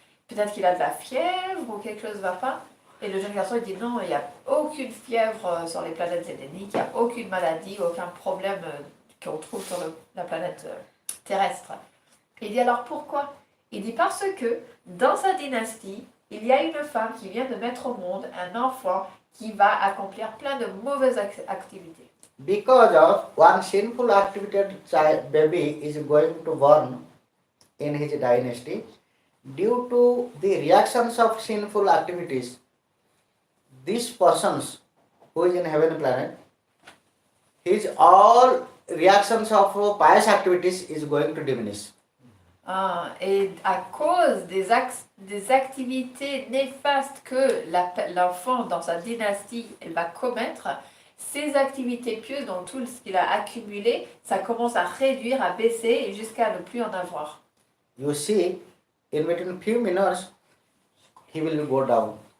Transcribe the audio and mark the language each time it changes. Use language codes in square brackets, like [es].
[fr] Peut-être qu'il a de la fièvre ou quelque chose ne va pas. Et le jeune garçon, il dit, non, il n'y a aucune fièvre sur les planètes édéniques, il n'y a aucune maladie, aucun problème qu'on trouve sur la planète terrestre. Il dit, alors pourquoi? Il dit, parce que dans sa dynastie, il y a une femme qui vient de mettre au monde un enfant qui va accomplir plein de mauvaises activités. [en] Because of one sinful activated child, baby is going to born in his dynasty, due to the reactions of sinful activities, these persons who is in heaven planet, his all reactions of pious activities is going to diminish. [fr] Ah, et à cause des activités néfastes que l'enfant dans sa dynastie elle va commettre, ces activités pieuses, donc tout ce qu'il a accumulé, ça commence à réduire, à baisser et jusqu'à ne plus en avoir. [en] You see, in between few minutes, he will go down.